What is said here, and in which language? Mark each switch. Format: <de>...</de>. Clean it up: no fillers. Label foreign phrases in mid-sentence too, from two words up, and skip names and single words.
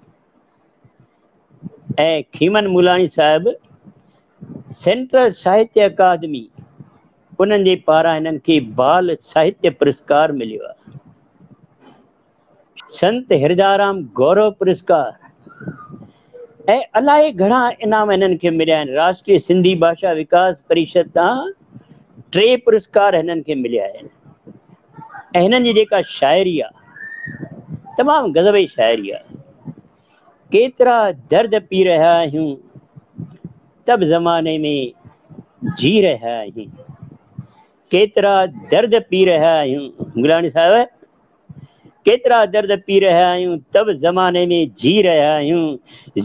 <sd>ऐं खीमन मूलाणी साहिबु सेंट्रल साहित्य अकादमी, उन्हनि जे पारां हिननि खे बाल साहित्य पुरस्कार मिलियो आहे। संत हृदाराम गौरव पुरस्कार ऐं अलाए घणा इनाम हिननि खे मिलिया आहिनि। राष्ट्रीय सिंधी भाषा विकास परिषद तां 3 पुरस्कार हिननि खे मिलिया आहिनि। हिननि जी जेका शाइरी आहे तमामु गज़बी शाइरी आहे। केतिरा दर्द पी रहिया आहियूं</sd> <hi>तब ज़माने में</hi> <sd>जी रहिया आहियूं। केतिरा दर्द पी रहिया आहियूं मुलाणी साहिब, केतिरा दर्द पी रहिया आहियूं</sd> <hi>तब ज़माने में</hi> <sd>जी रहिया आहियूं।</sd>